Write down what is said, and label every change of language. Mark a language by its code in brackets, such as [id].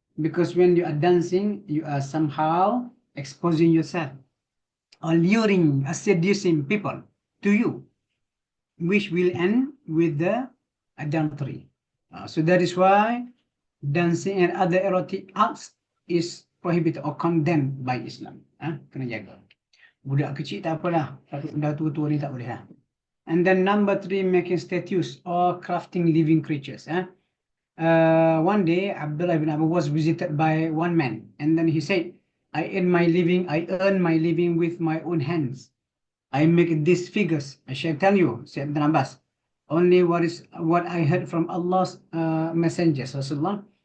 [en] Because when you are dancing, you are somehow exposing yourself or luring, seducing people to you, which will end with the adultery. So that is why dancing and other erotic acts is prohibited or condemned by Islam. [ms] Kena jaga. Budak kecil tak apalah, tapi dah tua-tua ni tak boleh lah. [en] And then number 3, making statues or crafting living creatures. One day, Abdullah ibn Abu was visited by one man, and then he said, I earn my living with my own hands. I make these figures. I shall tell you, said Ibn Abbas, only what I heard from Allah's messengers, Rasulullah.